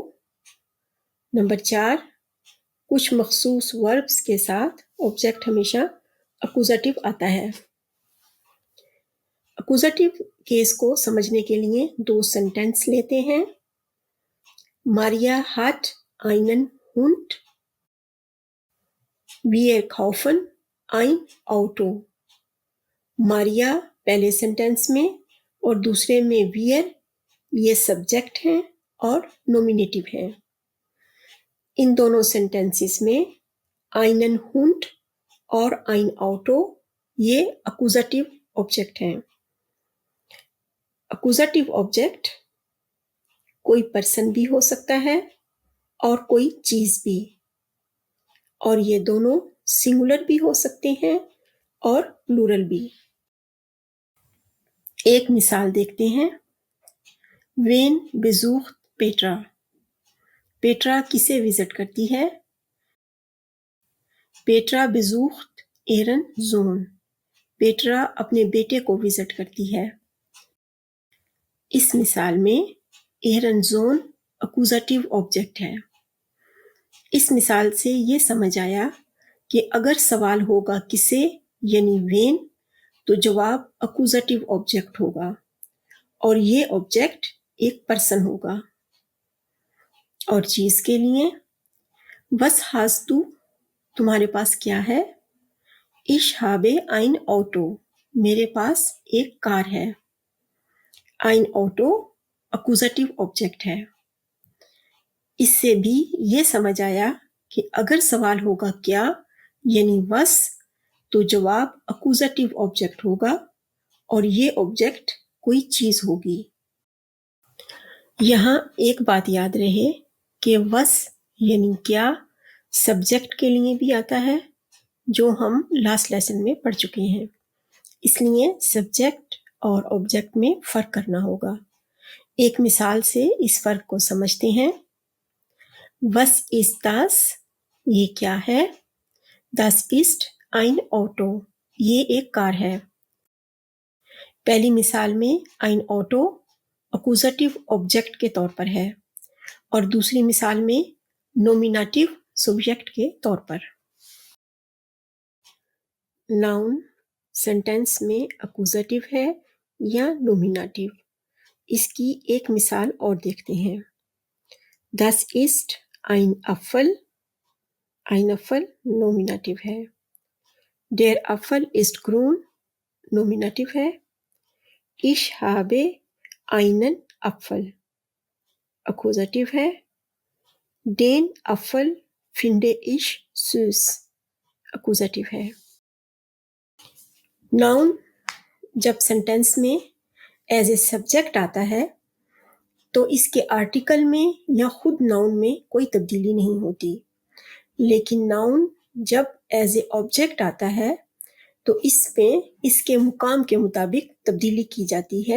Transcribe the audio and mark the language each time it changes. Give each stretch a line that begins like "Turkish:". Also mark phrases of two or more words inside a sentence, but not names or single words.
Urdu: نمبر 4، کچھ مخصوص وربز کے ساتھ آبجیکٹ ہمیشہ اکیوزیٹو آتا ہے.
English: accusative case
Urdu: کو سمجھنے کے لیے 2 سینٹینس لیتے ہیں.
German: मारिया hat einen Hund, wir kaufen ein Auto।
Urdu: ماریا پہلے سینٹینس میں اور دوسرے میں ویر، یہ سبجیکٹ ہیں اور نومینیٹو ہیں. ان دونوں سینٹینسز میں
German: einen Hund
Urdu: اور
German: ein Auto
Urdu: یہ
English: accusative object
Urdu: ہیں.
English: accusative object
Urdu: کوئی پرسن بھی ہو سکتا ہے اور کوئی چیز بھی، اور یہ دونوں سنگولر بھی ہو سکتے ہیں اور پلورل بھی. ایک مثال دیکھتے ہیں.
German: Wen besucht Petra.
Urdu: پیٹرا کسے وزٹ کرتی ہے?
German: पेट्रा besucht ihren Sohn।
Urdu: پیٹرا اپنے بیٹے کو وزٹ کرتی ہے. اس مثال میں
German: ihren Sohn
English: accusative object
Urdu: ہے. اس مثال سے یہ سمجھ آیا کہ اگر سوال ہوگا کسے یعنی وین، تو جواب
English: accusative object
Urdu: ہوگا اور یہ آبجیکٹ ایک پرسن ہوگا. اور چیز کے لیے
German: Was hast du,
Urdu: تمہارے پاس کیا ہے?
German: Ich habe ein Auto,
Urdu: میرے پاس ایک کار ہے.
German: ein Auto
English: accusative object
Urdu: ہے. اس سے بھی یہ سمجھ آیا کہ اگر سوال ہوگا کیا یعنی وس، تو جواب
English: accusative object
Urdu: ہوگا اور یہ آبجیکٹ کوئی چیز ہوگی. یہاں ایک بات یاد رہے کہ وس یعنی کیا سبجیکٹ کے لیے بھی آتا ہے، جو ہم
English: last lesson
Urdu: میں پڑھ چکے ہیں. اس لیے سبجیکٹ اور آبجیکٹ میں فرق کرنا ہوگا. ایک مثال سے اس فرق کو سمجھتے ہیں.
German: Was ist das?
Urdu: یہ کیا ہے?
German: Das ist ein Auto,
Urdu: یہ ایک کار ہے. پہلی مثال میں
German: ein Auto
English: accusative object
Urdu: کے طور پر ہے اور دوسری مثال میں
English: nominative subject
Urdu: کے طور پر.
English: noun sentence
Urdu: میں اکیوزیٹو ہے یا نومینیٹو، اس کی ایک مثال اور دیکھتے ہیں.
German: Das ist ein Apfel, ein Apfel
Urdu: نومینیٹو ہے.
German: Der Apfel ist grün
Urdu: نومینیٹو ہے.
German: Ich habe einen Apfel
Urdu: اکیوزیٹو ہے.
German: Den Apfel finde ich süß
Urdu: اکیوزیٹو ہے. ناؤن جب سینٹینس میں
English: as a subject
Urdu: آتا ہے تو اس کے آرٹیکل میں یا خود ناؤن میں کوئی تبدیلی نہیں ہوتی، لیکن ناؤن جب
English: as a object
Urdu: آتا ہے تو اس میں اس کے مقام کے مطابق تبدیلی کی جاتی ہے.